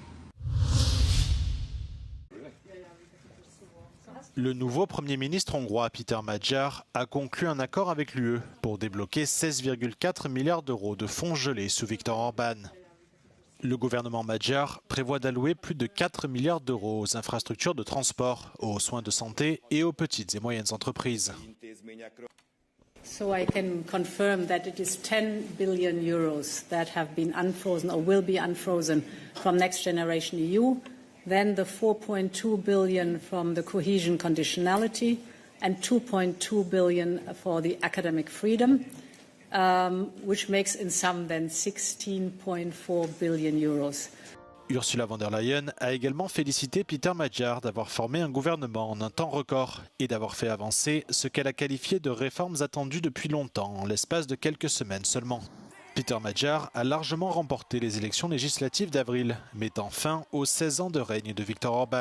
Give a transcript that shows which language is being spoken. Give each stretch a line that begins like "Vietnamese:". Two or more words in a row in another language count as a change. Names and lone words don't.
French: Le nouveau Premier ministre hongrois Péter Magyar a conclu un accord avec l'UE pour débloquer 16,4 milliards d'euros de fonds gelés sous Viktor Orban. Le gouvernement magyar prévoit d'allouer plus de 4 milliards d'euros aux infrastructures de transport, aux soins de santé et aux petites et moyennes entreprises.
English: So I can confirm that it is 10 billion euros that have been unfrozen or will be unfrozen from Next Generation EU, then the 4.2 billion from the cohesion conditionality and 2.2 billion for the academic freedom. Which makes in sum then 16.4 billion euros.
French: Ursula von der Leyen a également félicité Péter Magyar d'avoir formé un gouvernement en un temps record et d'avoir fait avancer ce qu'elle a qualifié de réformes attendues depuis longtemps, en l'espace de quelques semaines seulement. Péter Magyar a largement remporté les élections législatives d'avril, mettant fin aux 16 ans de règne de Viktor Orban.